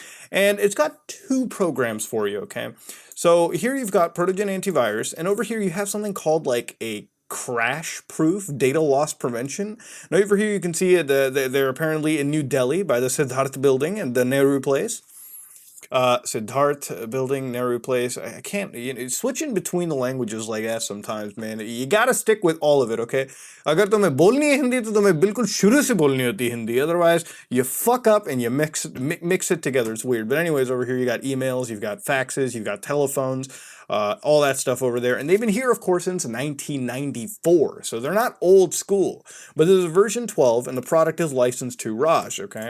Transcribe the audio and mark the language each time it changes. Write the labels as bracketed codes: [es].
[en] And it's got two programs for you, okay? So here you've got Protogent Antivirus, and over here you have something called like a crash-proof data loss prevention. Now over here you can see it, they're apparently in New Delhi by the Siddharth building and the Nehru place. Siddharth building, Nehru place. I can't, you know, switching between the languages like that sometimes, man. You gotta stick with all of it, okay? [hi] अगर तुम्हें बोलनी है हिंदी तो तुम्हें बिल्कुल शुरू से बोलनी होती है Hindi. [en] Otherwise, you fuck up and you mix it together. It's weird. But anyways, over here you got emails, you've got faxes, you've got telephones, all that stuff over there. And they've been here, of course, since 1994. So they're not old school. But this is version 12, and the product is licensed to Raj, okay?